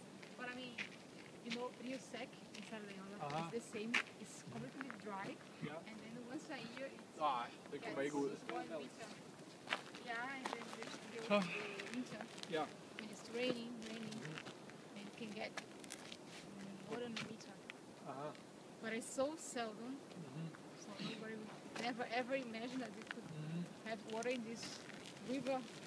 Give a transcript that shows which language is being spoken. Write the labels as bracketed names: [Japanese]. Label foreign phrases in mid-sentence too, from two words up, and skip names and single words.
[English] But I mean, you know, Rio Sec in Sardanha Uh-huh. is the same. It's completely dry. Yeah. And then once a year, it's [Danish] Nej, det kommer ikke ud. [English] 1 meter. Yeah, and then the So- winter. Ja. When it's raining, and it can get more than a meter. Aha. But it's so seldom, Mhm. so nobody would never ever imagine that we could Mhm. have water in this river.